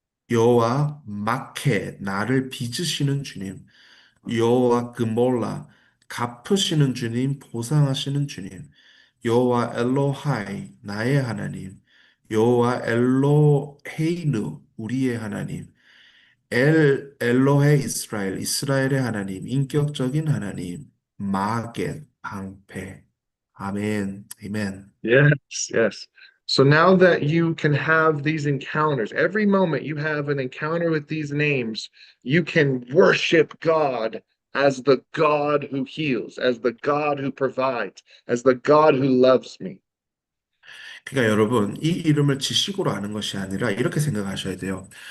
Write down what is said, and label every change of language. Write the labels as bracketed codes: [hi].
[ko] 여호와 마케 나를 빚으시는 주님 여호와 그몰라 갚으시는 주님 보상하시는 주님 여호와 엘로하이 나의 하나님 여호와 엘로헤이누 우리의 하나님 엘로헤 이스라엘 이스라엘의 하나님 인격적인 하나님 마겟 방패 아멘 아멘 [en] Yes, yes. So now that you can have these encounters, every moment you have an encounter with these names, you can worship God as the God who heals, as the God who provides, as the God who loves me. [ko] 그러니까 여러분, 이 이름을 지식으로 아는 것이 아니라 이렇게 생각하셔야 돼요.